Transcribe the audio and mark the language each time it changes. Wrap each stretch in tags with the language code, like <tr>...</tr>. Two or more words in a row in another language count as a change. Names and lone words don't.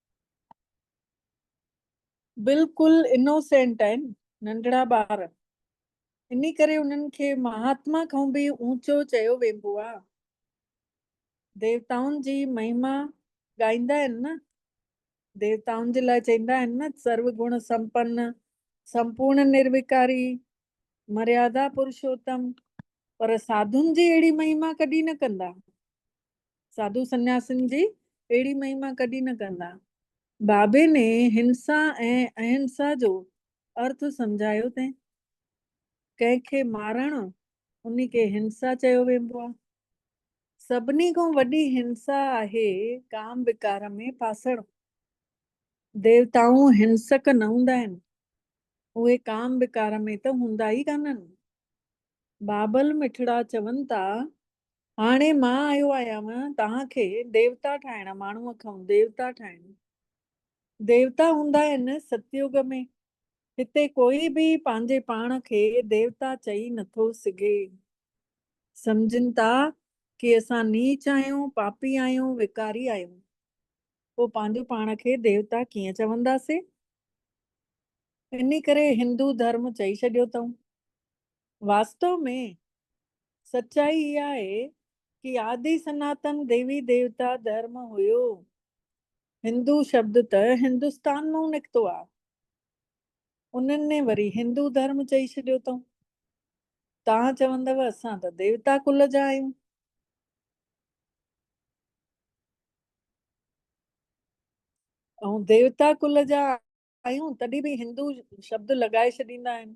<sd>बिल्कुलु इनोसेंट आहिनि नंढड़ा ॿार। इन करे उन्हनि खे महात्मा खां बि ऊंचो चयो वेंदो आहे। देवताउनि जी महिमा ॻाईंदा आहिनि न, देवताउनि जे लाइ चईंदा आहिनि न, सर्व गुण संपन्न, संपूर्ण निर्विकारी, मर्यादा पुरुषोत्तम। पर साधुनि जी अहिड़ी महिमा कॾहिं न कंदा। साधु सन्यासिन जी अहिड़ी महिमा कॾहिं न कंदा। बाबे ने हिंसा ऐं अहिंसा जो अर्थ सम्झायो अथई। कंहिंखे मारणु उन्ही खे हिंसा चयो वेंदो आहे। सभिनी खां वॾी हिंसा आहे काम विकार में फासण। देवताऊं हिंसक न हूंदा आहिनि, उहे काम विकार में त हूंदा ई कान्हनि। बाबल मिठड़ा चवनि था, हाणे मां आयो आहियां तव्हांखे देवता ठाहिण, माण्हूअ खां देवता ठाहिण। देवता हूंदा आहिनि सतयुग में। हिते कोई बि पंहिंजे पाण खे देवता चई नथो सघे। सम्झनि था कि असां नीच आहियूं, पापी आहियूं, विकारी आहियूं, पोइ पंहिंजो पाण खे देवता कीअं चवंदासीं? इन करे हिंदू धर्म चई छॾियो अथऊं। वास्तव में सच्चाई इहा आहे कि आदि सनातन देवी देवता धर्म हुयो। हिंदू शब्द त हिंदुस्तान मां निकितो आहे, उन्हनि ने वरी हिंदू धर्म चई छॾियो अथऊं। तव्हां चवंदव असां त देवता कुल जा आहियूं। ऐं देवता कुल जा आहियूं तॾहिं बि हिंदू शब्द लॻाए छॾींदा आहिनि।</sd>